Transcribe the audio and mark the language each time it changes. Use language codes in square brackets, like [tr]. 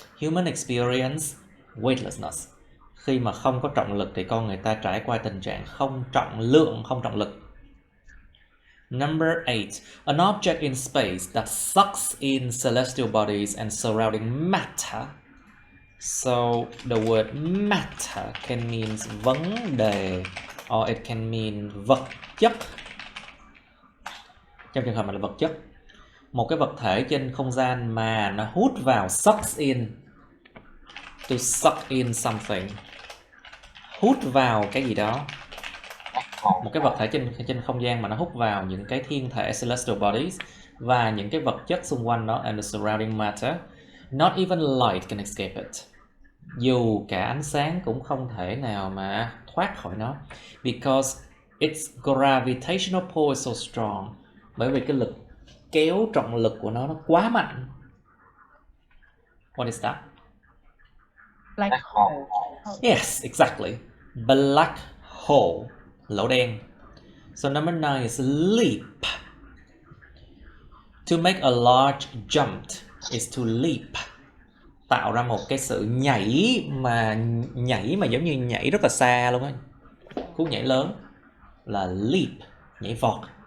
[en] Human experience weightlessness. [vi] Khi mà không có trọng lực thì con người ta trải qua tình trạng không trọng lượng, không trọng lực. [en] Number 8, an object in space that sucks in celestial bodies and surrounding matter. So the word matter can mean [vi] vấn đề, [en] or it can mean [vi] vật chất. Trong trường hợp này là vật chất. Một cái vật thể trên không gian mà nó hút vào, [en] sucks in. To suck in something. [vi] Hút vào cái gì đó. Một cái vật thể trên không gian mà nó hút vào những cái thiên thể [en] celestial bodies [vi] và những cái vật chất xung quanh nó [en] and the surrounding matter. Not even light can escape it. [vi] Dù cả ánh sáng cũng không thể nào mà thoát khỏi nó. [en] Because its gravitational pull is so strong. [vi] Bởi vì cái lực kéo trọng lực của nó quá mạnh. [en] What is that? Black hole. Yes, exactly. Black hole. [vi] Lỗ đen. [en] So number 9 is leap. To make a large jump is to leap. [vi] Tạo ra một cái sự nhảy mà giống như nhảy rất là xa luôn á. Cú nhảy lớn là leap, nhảy vọt.